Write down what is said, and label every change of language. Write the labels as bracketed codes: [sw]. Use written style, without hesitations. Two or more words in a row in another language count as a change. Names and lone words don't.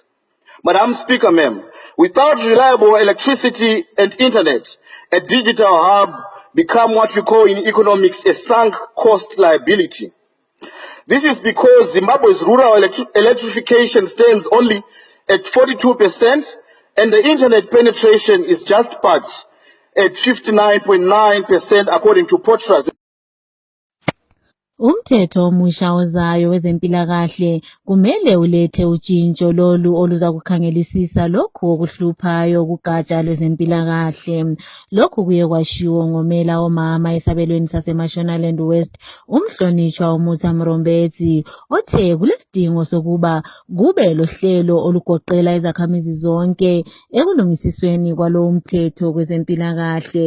[en] Madam Speaker, ma'am, without reliable electricity and internet, a digital hub become what we call in economics a sunk cost liability. This is because Zimbabwe's rural electrification stands only at 42%, and the internet penetration is just part at 59.9% according to Potras. [nd] Umthetho omusha ozayo wezempilakahle kumele ulethe utshintsho lolu oluza kukhangelisisa lokhu okuhluphayo kugatsha lwezempilakahle. Lokhu kuye kwashiwo ngomela omama esabelweni saseMashonaland West umhlonitshwa uMutha Mrombetsi othe kulesidingo sokuba kube lohlelo olugoqela izakhamizi zonke ekulungisisweni kwalowo mthetho kwezempilakahle.